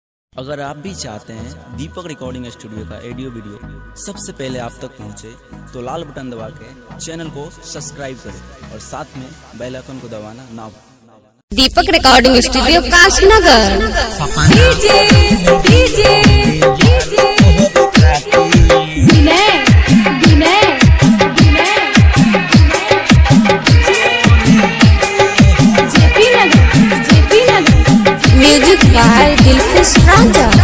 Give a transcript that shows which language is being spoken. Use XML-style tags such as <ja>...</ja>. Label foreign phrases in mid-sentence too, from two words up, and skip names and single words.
<hi>अगर आप भी चाहते हैं दीपक रिकॉर्डिंग स्टूडियो का</hi> <en>audio video</en> <hi>सबसे पहले आप तक पहुंचे, तो लाल बटन दबा के चैनल को सब्सक्राइब करें और साथ में</hi> <en>bell icon</en> <hi>को दबाना ना भूलें। दीपक रिकॉर्डिंग स्टूडियो काशनगर।</hi> <en>music by</en> <hi>दिलखुश राजा।</hi>